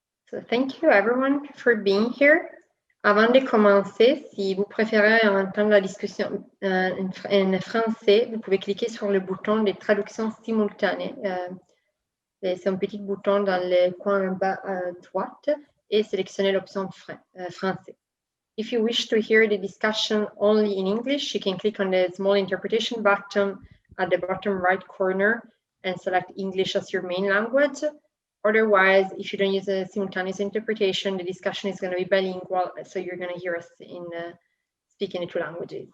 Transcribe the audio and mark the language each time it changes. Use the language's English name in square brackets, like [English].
[English] So thank you everyone for being here. [French] Avant de commencer, si vous préférez entendre la discussion en français, vous pouvez cliquer sur le bouton de traduction simultanée. C'est un petit bouton dans le coin bas à droite et sélectionner l'option français. [English] If you wish to hear the discussion only in English, you can click on the small interpretation button at the bottom right corner and select English as your main language. Otherwise, if you don't use a simultaneous interpretation, the discussion is going to be bilingual, so you're going to hear us in speaking in two languages.